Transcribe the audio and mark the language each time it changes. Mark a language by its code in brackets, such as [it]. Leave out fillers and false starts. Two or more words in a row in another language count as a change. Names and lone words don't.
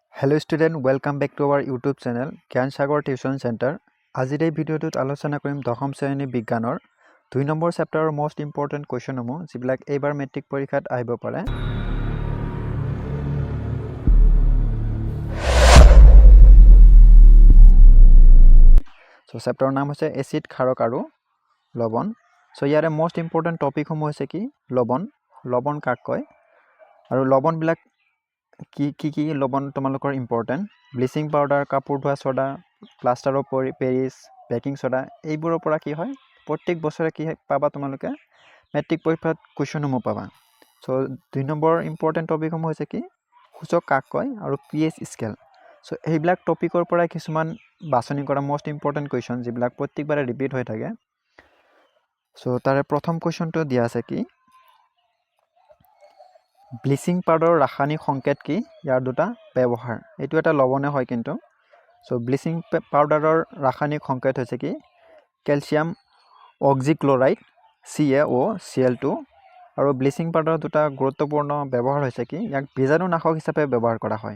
[en] Hello student, welcome back to our YouTube channel Gyan Sagar Tuition Center. [as] আজিৰ এই ভিডিঅ'টোত আলোচনা কৰিম দশম শ্ৰেণী বিজ্ঞানৰ 2 নম্বৰ চেপ্টাৰৰ [en] most important question [as] সমূহ যিবিলাক এইবাৰ মেট্ৰিক পৰীক্ষাত আহিব পাৰে। So চেপ্টাৰৰ নাম হৈছে এচিড, ক্ষাৰক আৰু লৱণ। So ইয়াৰে [en] most important topic [as] সমূহ হৈছে কি লৱণ। লৱণ কাক কয় আৰু লৱণবিলাক কি লৱণ তোমালোকৰ [en] important bleaching powder, [as] কাপোৰ ধোৱা ছ'ডা, [en] plaster of Paris, baking soda [as] এইবোৰৰ পৰা কি হয় প্ৰত্যেক বছৰে কি পাবা তোমালোকে মেট্ৰিক পৰীক্ষাত কুৱেশ্যনসমূহ পাবা। চ' 2 নম্বৰ [en] important topics [as] হৈছে কি সূচক কাক কয় আৰু [en] pH scale. [as] চ' এইবিলাক টপিকৰ পৰা কিছুমান বাছনি কৰা [en] most important question [as] যিবিলাক প্ৰত্যেকবাৰে ৰিপিট হৈ থাকে। চ' তাৰে প্ৰথম কুৱেশ্যনটো দিয়া আছে কি [en] bleaching powder [as] ৰাসায়নিক সংকেত কি ইয়াৰ দুটা ব্যৱহাৰ। এইটো এটা লৱণে হয় কিন্তু। চ' [en] bleaching powder [as] ৰাসায়নিক সংকেত হৈছে কি [en] calcium oxychloride [as] CaOCl2 আৰু [en] bleaching powder [as] দুটা গুৰুত্বপূৰ্ণ ব্যৱহাৰ হৈছে কি ইয়াক বীজাণুনাশক হিচাপে ব্যৱহাৰ কৰা হয়।